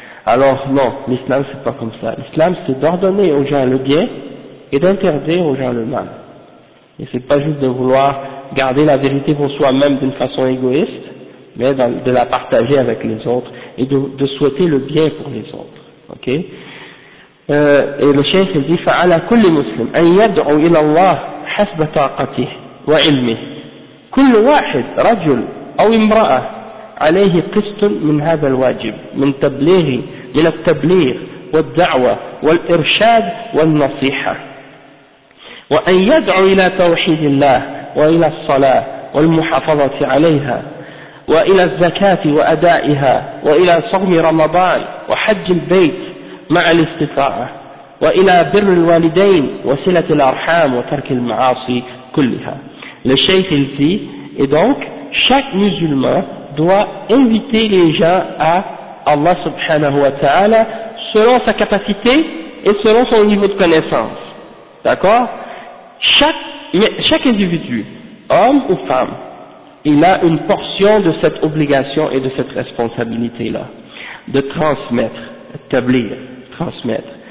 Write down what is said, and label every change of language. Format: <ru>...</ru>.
<fr>Alors non, l'islam c'est pas comme ça. L'islam c'est d'ordonner aux gens le bien et d'interdire aux gens le mal. Et c'est pas juste de vouloir garder la vérité pour soi-même d'une façon égoïste, mais de la partager avec les autres et de souhaiter le bien pour les autres. Ok? Et le cheikh il dit:</fr> <ar>فَعَلَى كُلِّ مُسْلِمْ أَنْ يَدْعُوا إِلَى اللَّهِ حَسْبَ طَاقَتِهِ وَعِلْمِهِ كُلُّ وَاحِدْ رَجُلْ أَوْ إِمْرَأَةً عليه قسط من هذا الواجب من تبليغ من التبليغ والدعوة والإرشاد والنصيحة، وأن يدعو إلى توحيد الله وإلى الصلاة والمحافظة عليها وإلى الزكاة وأدائها وإلى صوم رمضان وحج البيت مع الاستطاعة، وإلى بر الوالدين وصلة الأرحام وترك المعاصي كلها.</ar> <fr>Le Cheikh il dit, et donc, chaque musulman doit inviter les gens à Allah subhanahu wa ta'ala selon sa capacité et selon son niveau de connaissance. D'accord? Chaque individu, homme ou femme, il a une portion de cette obligation et de cette responsabilité-là, de transmettre, établir, transmettre.</fr>